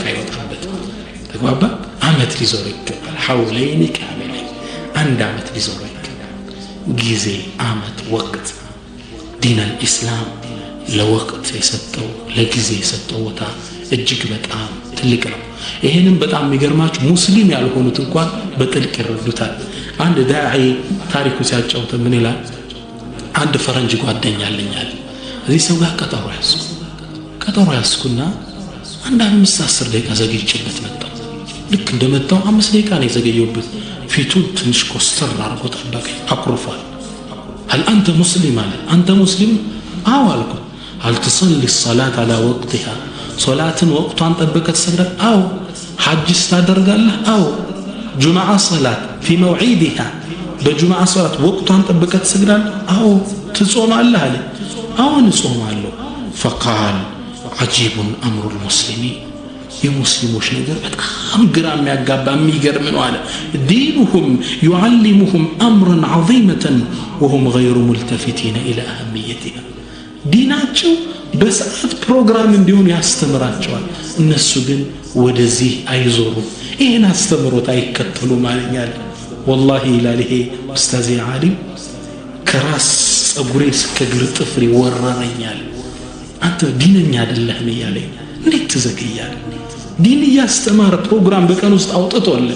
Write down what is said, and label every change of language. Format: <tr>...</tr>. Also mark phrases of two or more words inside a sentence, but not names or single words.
<am>ይወጣበት ተግባባ አመት ሊዞር ይገባል</am> <ar>حولين كاملين</ar> <am>አንድ አመት ሊዞር ይገባል ጊዜ አመት ወቅት</am> <ar>دين الإسلام</ar> <am>ለወቅት የሰጠው ለጊዜ የሰጠው ቦታ እጅግ በጣም ትልቅ ነው ይሄንን በጣም የሚገርማችሁ ሙስሊም ያልሆኑት እንኳን በጥልቅ ይረዱታል አንድ ዳዒ ታሪኩ ሲያጫውት ምን ይላል አንድ ፈረንጅ ጓደኛ አለኛል እዚህ ሰው ጋር ቀጠሮ ያስኩና አንድ 5-10 ደቂቃ ዘግይቼበት መጣሁ ልክ እንደመጣው 5 ደቂቃ ነው የዘገየሁበት ፊቱ ትንሽ ኮስተር አድርጎ ጠበቀኝ አኩርፏል</am> <ar>هل انت مسلم انت مسلم</ar> <am>አዎ አልኩ</am> <ar>هل تصلي الصلاه على وقتها</ar> <am>ሶላትን ወቅቷን ጠብቀህ ትሰግዳለህ አዎ ሐጅ ታደርጋለህ አዎ ጁምዓ</am> <ar>صلاة في موعدها</ar> <am>በጁምዓ ሶላት ወቅቷን ጠብቀህ ትሰግዳለህ አዎ ትጾማለህ አለ አዎ እጾማለሁ</am> <ar>فقال عجيب امر المسلمين</ar> <am>የሙስሊሞች ነገር በጣም ግራ የሚያጋባ የሚገርም ነው አለ</am> <ar>دينهم يعلمهم امرا عظيما وهم غير ملتفتين الى اهميتها</ar> <am>ዲናቸው በሰዓት ፕሮግራም እንዲሆን ያስተምራቸዋል እነሱ ግን ወደዚህ አይዞሩም ይሄን አስተምሮት አይከተሉ ማለኛል والله ይላል ይሄ ኡስታዝ ዓሊም ከራስ ጸጉሬ እስከ እግር ጥፍሬ ወረረኛል አንተ ዲነኛ አይደለህም ይያለኝ እንዴት ትዘግያለህ ዲን ያስተማረ ፕሮግራም በቀን ውስጥ አውጥቶልህ</am>